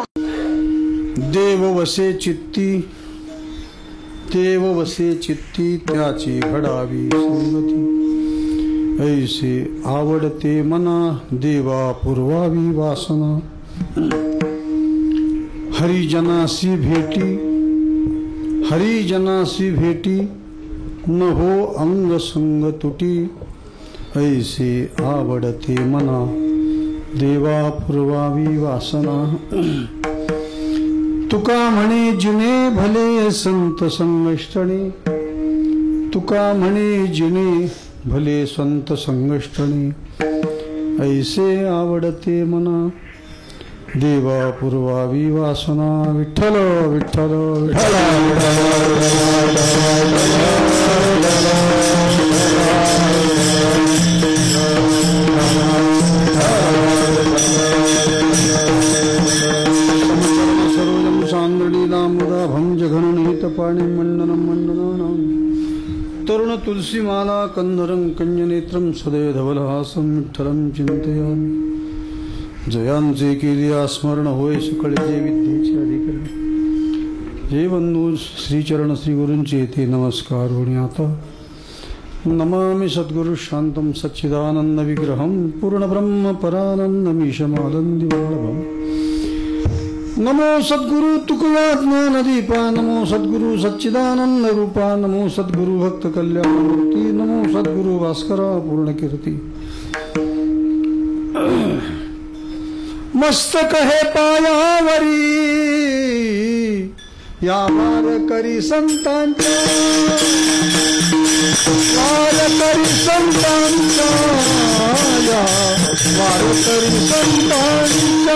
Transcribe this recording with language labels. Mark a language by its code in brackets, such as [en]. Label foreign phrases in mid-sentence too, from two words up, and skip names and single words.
[mr] देव वसे चित्ती, देव वसे चित्ती, त्याची घडावी संगती. ऐसे आवडते मना, देवा पुरवावी वासना. हरिजनासी भेटी, हरिजनासी भेटी, न हो अंग संग तुटी. ऐसे आवडते मना, देवा पुरवावी वासना. तुका म्हणे जिने भले संत संगष्टणे, तुका म्हणे जिने भले संत संगष्टणे. ऐसे आवडते मना, देवा पुरवावी वासना. विठ्ठल विठ्ठल विठ्ठल. [sa] सर्वजन चांदणीलामुदा भंज घननिहित पाणी मंडनं मंडनानां. तरुण तुलसीमाला कंधरं कंजनेत्रं सदैव धवलहासं विठ्ठलं चिंतयामि. [mr] जयांचे केली स्मरण होय सकळ जे विद्येचे अधिकारी. जय बंधू श्रीचरण श्री गुरूंचे ते नमस्कार होणे आता. [sa] नमामि सद्गुरु शांतं सच्चिदानंद विग्रहं पूर्णब्रह्म परानंदमीशमानंदी वल्लभम्. [mr] नमो सद्गुरु तुकया ज्ञानदीपा, नमो सद्गुरु सच्चिदानंद रूपा, नमो सद्गुरु भक्त कल्याणमूर्ती, नमो सद्गुरु भास्करा पूर्णकीर्ती. मस्तक हे पायावरी या वारकरी संतांच्या, वारकरी संतांच्या, या वारकरी संतांच्या.